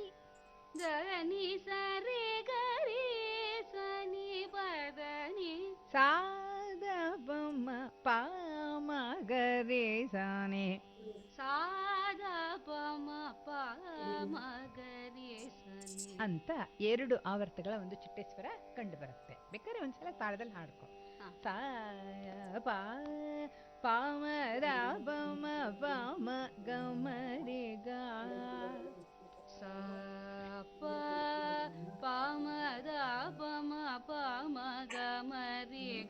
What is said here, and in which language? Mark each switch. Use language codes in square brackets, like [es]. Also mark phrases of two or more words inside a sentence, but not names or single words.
[kn] ಧನಿ ಸರಿ ಗರಿ ಸ ನೀ ಪ ಧನಿ ಸಾದ ಪಮ ಪಾಮ ಗರಿ ಸಾನೆ ಸಾದ ಪಮ ಪಾಮ ಗರಿ ಸನಿ ಅಂತ ಎರಡು ಆವರ್ತಗಳ ಒಂದು ಚಿಟ್ಟೆ ಸ್ವರ ಕಂಡು ಬರುತ್ತೆ. ಬೇಕಾದ್ರೆ ಒಂದ್ಸಲ ತಾಳದಲ್ಲಿ ಹಾಡ್ಕೊ. ಸಾ ಪ ಪಾಮ ರ ಪಮ ಪಾಮ ಗಮರಿ ಗಾ ಸ ಪ ಪಾಮ ದ ಪಮ ಪಾಮ ಗಮರಿ ಗ